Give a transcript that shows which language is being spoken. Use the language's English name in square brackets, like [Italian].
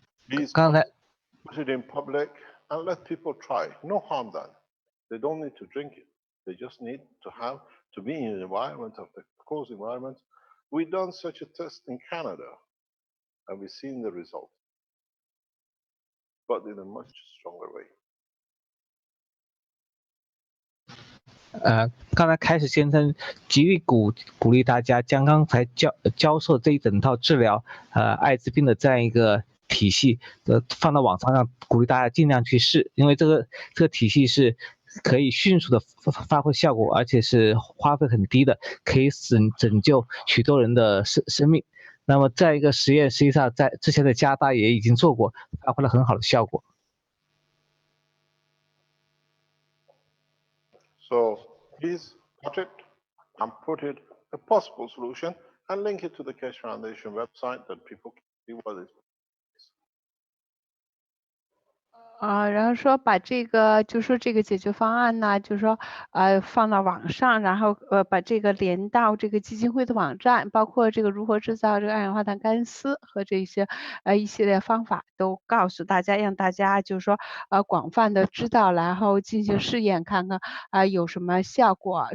[English] Please put it in public and let people try. No harm done. They don't need to drink it. They just need to be in an environment of the closed environment. We done such a test in Canada, and we've seen the result, but in a much stronger way. [Chinese] 刚才开始先生极力鼓励大家将刚才教授这一整套治疗艾滋病的这样一个体系放到网上，让鼓励大家尽量去试，因为这个体系是可以迅速的发挥效果，而且是花费很低的，可以拯救许多人的生命。那么这样一个实验，实际上在之前的加拿大也已经做过，发挥了很好的效果。 [English] So please touch it and put it a possible solution and link it to the Keshe Foundation website that people can see what is. [Chinese] 然后说把这个，就说这个解决方案呢，就是说，放到网上，然后把这个连到这个基金会的网站，包括这个如何制造这个二氧化碳干丝和这些一系列方法都告诉大家，让大家就是说广泛的知道，然后进行试验，看看有什么效果。